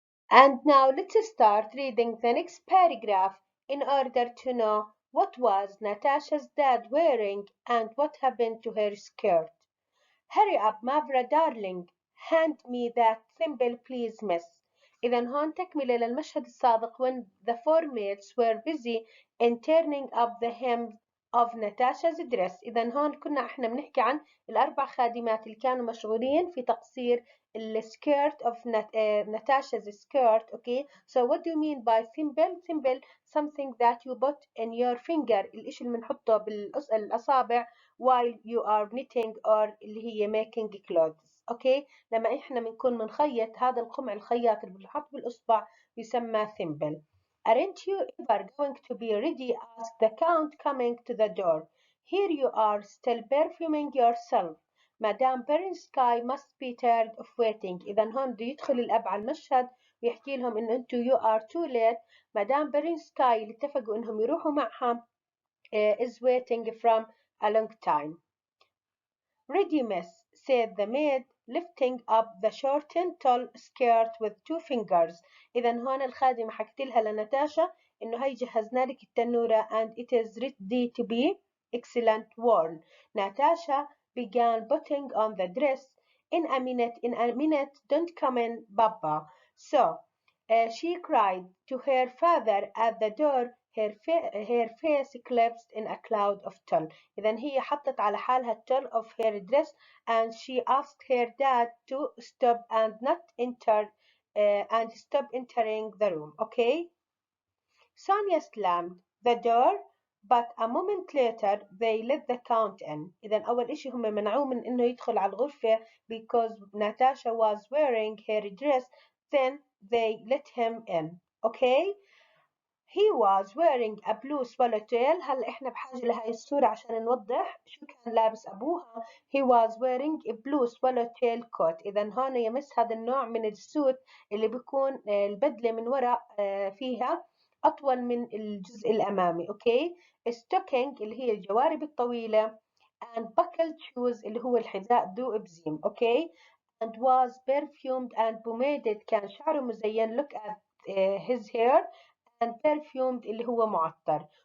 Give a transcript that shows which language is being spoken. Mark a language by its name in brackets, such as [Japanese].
[English] And now let's start reading the next paragraph in order to know what was Natasha's dad wearing and what happened to her skirt. Hurry up Mavra darling, hand me that thimble please miss. [Arabic] إذا هون تكملة للمشهد السابق [English] when the four maids were busy in turning up the hem of Natasha's dress. [Arabic] إذا هون كنا احنا بنحكي عن الأربع خادمات اللي كانوا مشغولين في تقصير السكيرت [English] of Natasha's skirt. Okay, so what do you mean by thimble? Thimble, something that you put in your finger, [Arabic] الإشي اللي بنحطه بالأصابع [English] while you are knitting or اللي هي making clothes. [Arabic] اوكي، لما احنا بنكون بنخيط هذا القمع الخياط اللي بنحط بالاصبع يسمى thimble. [English] Aren't you ever going to be ready? Asked the count coming to the door. Here you are still perfuming yourself. Madame Bernstein must be tired of waiting. [Arabic] إذا هون بده يدخل الأب على المشهد ويحكي لهم إنه أنتوا [English] you are too late. [Arabic] مدام برنسكاي اللي اتفقوا إنهم يروحوا معها [English] is waiting from a long time. Ready, miss, said the maid, lifting up the shortened tall skirt with two fingers. [Arabic] إذا هون الخادمة حكت لها لنتاشا إنه هي جهزنا لك التنورة [English] and it is ready to be excellent worn. Natasha began putting on the dress. In a minute, don't come in, Papa. So she cried to her father at the door, her face eclipsed in a cloud of tulle. [Arabic] إذا هي حطت على حالها التل [English] of her dress and she asked her dad to stop and not enter and stop entering the room. Okay? Sonia slammed the door but a moment later they let the count in. [Arabic] إذا أول إشي هم منعوه من إنه يدخل على الغرفة [English] because Natasha was wearing her dress. Then they let him in. Okay? He was wearing a blue swallowtail. [Arabic] هلا احنا بحاجة لهاي الصورة عشان نوضح شو كان لابس أبوها. [English] He was wearing a blue swallowtail coat. [Arabic] إذا هون يمس هذا النوع من السوت اللي بيكون البدلة من وراء فيها أطول من الجزء الأمامي. أوكي. stocking اللي هي الجوارب الطويلة [English] and buckled shoes [Arabic] اللي هو الحذاء ذو إبزيم. أوكي. [English] and was perfumed and pomaded. [Arabic] كان شعره مزين. [English] Look at his hair. and perfumed [Arabic] اللي هو معطر.